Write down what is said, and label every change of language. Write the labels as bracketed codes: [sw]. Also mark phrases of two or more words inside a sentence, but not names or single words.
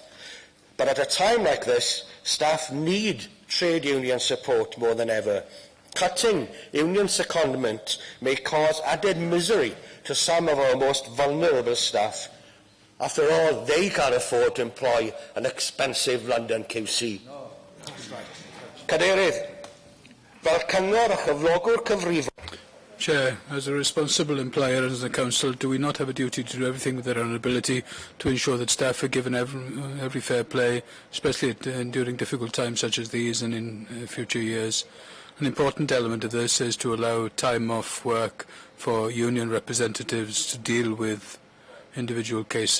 [en] But at a time like this, staff need trade union support more than ever. Cutting union secondment may cause added misery to some of our most vulnerable staff. After all, they can't afford to employ an expensive London QC. [cy] Cadeirydd, fel cyngor a chyflogwr cyfrifol. [en] Chair, as a responsible employer and as a council, do we not have a duty to do everything within our ability to ensure that staff are given every fair play, especially during difficult times such as these and in future years? An important element of this is to allow time off work for union representatives to deal with individual cases.